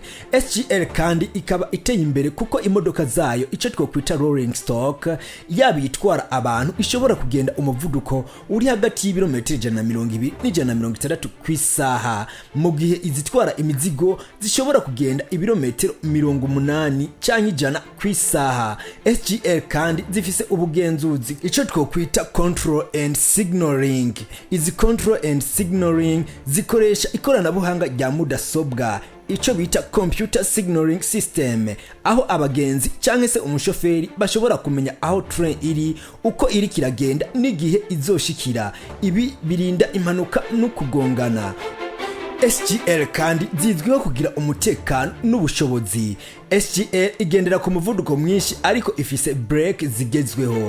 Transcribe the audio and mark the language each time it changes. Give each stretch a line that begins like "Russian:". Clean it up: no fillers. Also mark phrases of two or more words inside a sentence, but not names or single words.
Rundi: SGR kandi ikaba iteye imbere kuko imodoka zayo ico twokwita
English: rolling stock
Rundi: yabitwara abantu ishobora kugenda umuvuduko uri hagati y'ibirometero 120 n'160 kw'isaha, mu gihe izitwara imizigo zishobora kugenda ibirometero 80 canke 100 kw'isaha. SGR kandi zifise ubugenzuzi ico twokwita
English: control and signaling.
Rundi: Izi
English: control and signaling
Rundi: zikoresha ikoranabuhanga rya mudasobwa ico bita
English: computer signaling system,
Rundi: aho abagenzi canke se umushoferi bashobora kumenya aho train iri, uko iri kiragenda n'igihe izoshikira. Ibi birinda impanuka no kugongana. SGR kandi zizwiho kugira umutekano n'ubushobozi. SGR igendera ku muvuduko mwinshi ariko ifise brake zigezweho.